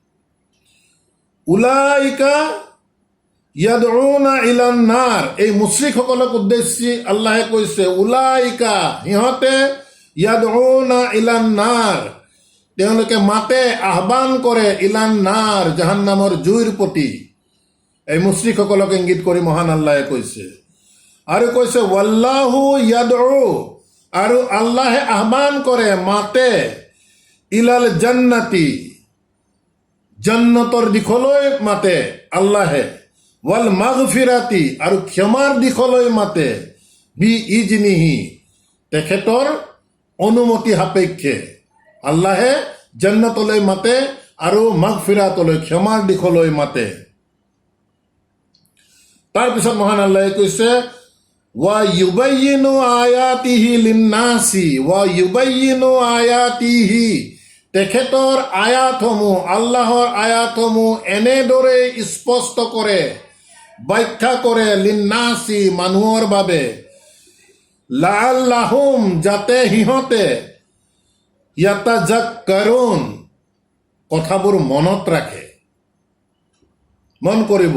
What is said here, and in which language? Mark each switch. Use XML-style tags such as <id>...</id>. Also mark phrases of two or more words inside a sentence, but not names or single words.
<ar>أولئك يدعون إلى النار,</ar> <as>এই মুশ্ৰিকসকলক উদ্দেশ্যি আল্লাহে কৈছে উলাইকা, সিহঁতে</as> <ar>يدعون إلى النار,</ar> <as>তেওঁলোকে মাতে, আহ্বান কৰে,</as> <ar>إلى النار,</ar> <as>জাহান্নামৰ জুইৰ প্ৰতি। এই মুশ্ৰিকসকলক ইংগিত কৰি মহান আল্লাহে কৈছে। আৰু কৈছে</as> <ar>والله يدعو,</ar> <as>আৰু আল্লাহে আহ্বান কৰে, মাতে,</as> <ar>إلى الجنة,</ar> <as>জান্নাতৰ দিশলৈ মাতে আল্লাহে,</as> <ar>والمغفرة,</ar> <as>আৰু ক্ষমাৰ দিশলৈ মাতে,</as> <ar>بإذنه,</ar> <as>তেখেতৰ অনুমতি সাপেক্ষে। আল্লাহে জান্নাতলৈ মাতে আৰু মাগফিৰাতলৈ, ক্ষমাৰ দিশলৈ মাতে। তাৰপিছত মহান আল্লাহে কৈছে</as> <ar>ويبين آياته للناس, ويبين آياته,</ar> <as>তেখেতৰ আয়াতসমূহ, আল্লাহৰ আয়াতসমূহ এনেদৰে স্পষ্ট কৰে, ব্যাখ্যা কৰে, লিন্নাসি, মানুহৰ বাবে, লাআল্লাহুম, যাতে সিহঁতে, ইয়াতাযাক্কাৰুন, কথাবোৰ মনত ৰাখে, মন কৰিব।</as>